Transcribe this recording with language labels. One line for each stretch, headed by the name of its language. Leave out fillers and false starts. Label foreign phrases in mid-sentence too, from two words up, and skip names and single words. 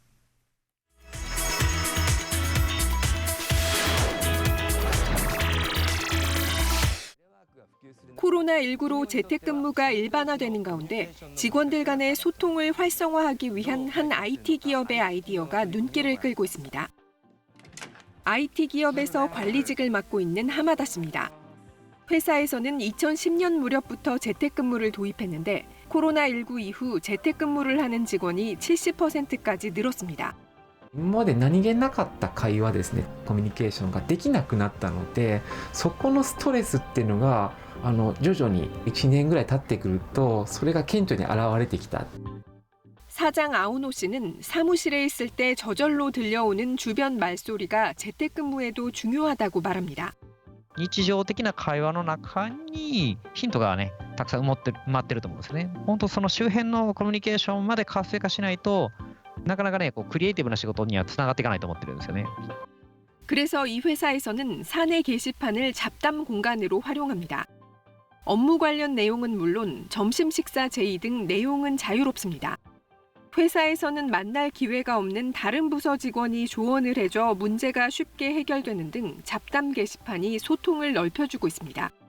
Korean: 코로나19로 재택근무가 일반화되는 가운데 직원들 간의 소통을 활성화하기 위한 한 IT 기업의 아이디어가 눈길을 끌고 있습니다. IT 기업에서 관리직을 맡고 있는 하마다 씨입니다. 회사에서는 2010년 무렵부터 재택근무를 도입했는데 코로나19 이후 재택근무를 하는 직원이 70%까지 늘었습니다.
Japanese: 今まで何気なかった会話ですね、コミュニケーションができなくなったので、そこのストレスっていうのが徐々に1年ぐらい経ってくるとそれが顕著に現れてきた.
Korean: 사장 아우노 씨는 사무실에 있을 때 저절로 들려오는 주변 말소리가 재택근무에도 중요하다고 말합니다.
Japanese: 日常的な会話の中にヒントがね、たくさん埋まってると思うんですね。本当その周辺のコミュニケーションまで活性化しないとなかなかね、クリエイティブな仕事にはつながっていかないと思ってるんですよね。
Korean: 그래서 이 회사에서는 사내 게시판을 잡담 공간으로 활용합니다. 업무 관련 내용은 물론 점심 식사 제의 등 내용은 자유롭습니다. 회사에서는 만날 기회가 없는 다른 부서 직원이 조언을 해줘 문제가 쉽게 해결되는 등 잡담 게시판이 소통을 넓혀주고 있습니다.